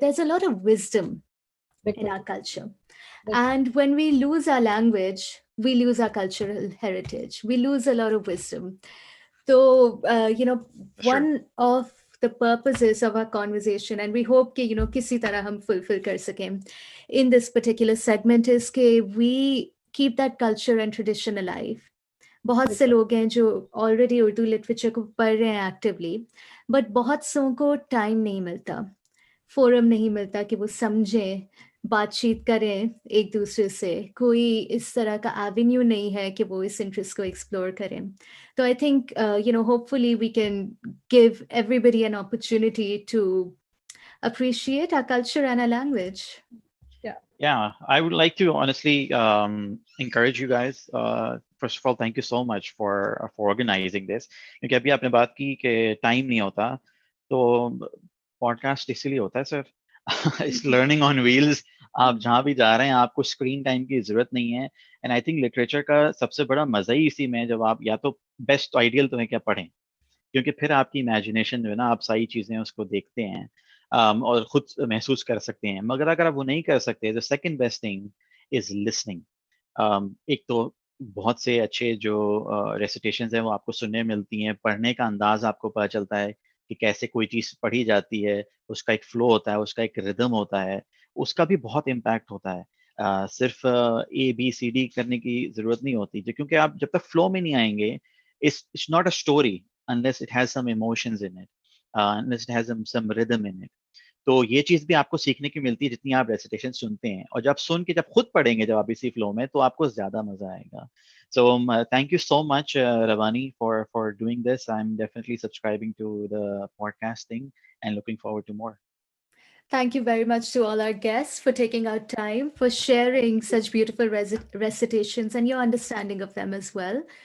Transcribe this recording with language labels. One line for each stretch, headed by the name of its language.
English: There's a lot of wisdom in our culture. And when we lose our language, we lose our cultural heritage. We lose a lot of wisdom. So, one of the purposes of our conversation, and we hope
Hindi: कि किसी तरह हम
English: fulfill
Hindi: कर सकें
English: in this particular segment, is कि we keep that culture and tradition alive.
Hindi: बहुत से लोग हैं जो ऑलरेडी उर्दू लिटरेचर को पढ़ रहे हैं एक्टिवली, बट बहुत सौ को टाइम नहीं मिलता, फोरम नहीं मिलता कि वो समझें, बातचीत करें एक दूसरे से, कोई इस तरह का एवेन्यू नहीं है कि वो इस इंटरेस्ट को एक्सप्लोर करें.
English: तो I think hopefully we can give everybody an opportunity to appreciate our culture and our language. Yeah, I would like to honestly encourage you guys. First of all, thank you so much for organizing this.
Hindi: क्योंकि अभी आपने बात की कि time नहीं होता, तो podcast इसीलिए होता है sir.
English: It's learning on wheels.
Hindi: आप जहाँ भी जा रहे हैं आपको स्क्रीन टाइम की जरूरत नहीं है. एंड आई थिंक लिटरेचर का सबसे बड़ा मजा ही इसी में, जब आप या तो बेस्ट आइडियल तो है क्या पढ़ें, क्योंकि फिर आपकी इमेजिनेशन जो है ना, आप सारी चीजें उसको देखते हैं और खुद महसूस कर सकते हैं. मगर अगर आप वो नहीं कर सकते,
English: The second best thing is listening.
Hindi: एक तो बहुत से अच्छे जो रेसिटेशंस हैं वो आपको सुनने मिलती हैं, पढ़ने का अंदाज आपको पता चलता है कि कैसे कोई चीज़ पढ़ी जाती है, उसका एक फ्लो होता है, उसका एक रिदम होता है, उसका भी बहुत इम्पैक्ट होता है. सिर्फ ABCD करने की ज़रूरत नहीं होती, क्योंकि आप जब तक फ्लो में नहीं आएंगे,
English: it's not a story unless it has some emotions in it, unless it has some rhythm in it.
Hindi: तो ये चीज भी आपको सीखने की मिलती है जितनी आप रेसिटेशन सुनते हैं, और जब सुन के जब खुद पढ़ेंगे जब आप इसी फ्लो में, तो आपको ज्यादा मजा आएगा.
English: So thank you so much, Ravani, for doing this. I'm definitely subscribing to the podcast thing and looking forward to more. Thank you very much to all our guests for taking out time, for sharing such beautiful recitations and your understanding of them as well.